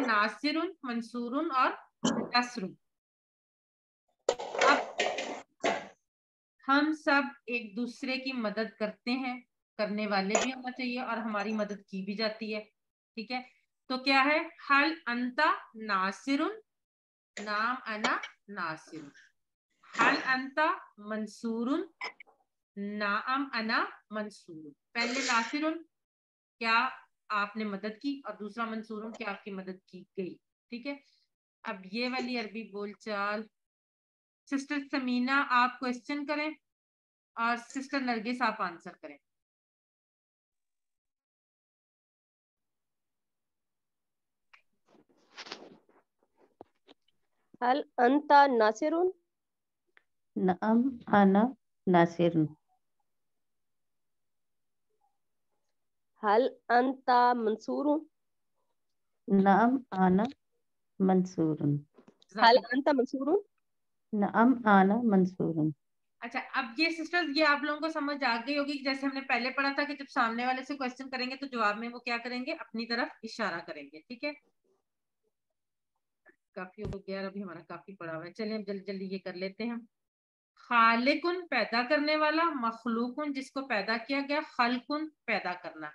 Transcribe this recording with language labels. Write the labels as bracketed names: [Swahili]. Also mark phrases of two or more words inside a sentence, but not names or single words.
[Hindi] नासिरुन, मंसूरुन और नसरुन। अब हम सब एक दूसरे की मदद करते हैं, करने वाले भी होना चाहिए और हमारी मदद की भी जाती है। ठीक है, तो क्या है? [Arabic] هل أنت ناصر نعم أنا ناصر. هل أنت منصور نعم أنا منصور. [Hindi] पहले नासिरुन, क्या आपने मदद की, और दूसरा मंसूरुन, क्या आपकी मदद की गई। ठीक है, अब ये वाली अरबी बोलचाल सिस्टर समीना आप क्वेश्चन करें और सिस्टर नरगिस आप आंसर करें। [Arabic] هل أنت ناصر, نعم أنا ناصر. هل أنت منصور, نعم أنا منصور. هل أنت منصور. نعم أنا منصور. [Hindi] अच्छा, अब ये सिस्टर्स ये आप लोगों को समझ आ गई होगी कि जैसे हमने पहले पढ़ा था कि जब सामने वाले से क्वेश्चन करेंगे तो जवाब में वो क्या करेंगे? अपनी तरफ इशारा करेंगे। ठीक है, काफी हो गया अभी हमारा, काफी पढ़ा हुआ है। चलिए हम जल्दी जल्दी ये कर लेते हैं। खालिकुन पैदा करने वाला, मखलूकुन जिसको पैदा किया गया, खलकुन पैदा करना।